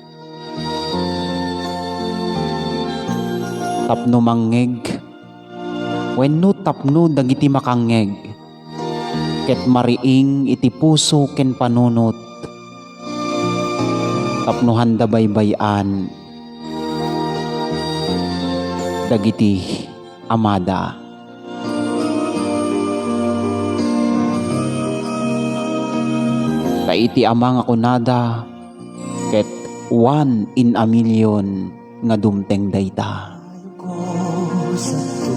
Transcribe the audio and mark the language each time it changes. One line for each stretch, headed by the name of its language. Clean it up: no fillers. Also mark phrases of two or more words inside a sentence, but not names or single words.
Iloko: Tapno mangeg, wenno tapno dagiti makangeg, ket mariing iti puso ken panunot, tapno handa baybayan, dagiti amada. Ta iti ama nga kunada, ket
English: one in a million
Iloko: nga dumteng dayta. ko sa